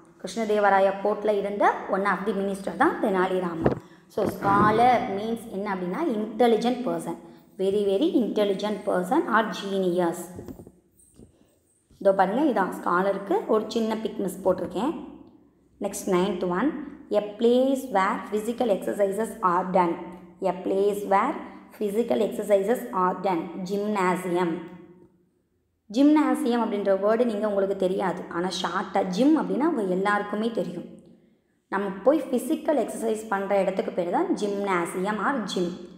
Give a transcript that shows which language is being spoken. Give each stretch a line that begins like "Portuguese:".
Tamil: கிருஷ்ணதேவராயா கோர்ட்டில் இருந்த
English: one of the minister
Tamil: தான் தெனாலிராமா.
English: so scholar means
Tamil: என்ன அப்படின்னா
English: Intelligent person, very very intelligent person or genius.
Tamil: இதோ பாருங்கள், இதான் ஸ்காலருக்கு ஒரு சின்ன பிக் மிஸ் போட்டிருக்கேன்.
English: Next 9th one, a place where physical exercises are done. A place where physical exercises are done. Gymnasium.
Tamil: Gymnasium அப்படின்ற word உங்களுக்கு தெரியாது, ஆனால் ஷார்ட்டாக ஜிம் அப்படின்னா அவங்க எல்லாருக்குமே தெரியும். நம்ம போய் ஃபிசிக்கல் எக்ஸசைஸ் பண்ணுற இடத்துக்கு பேர் தான் ஜிம்னாசியம் ஆர் ஜிம்.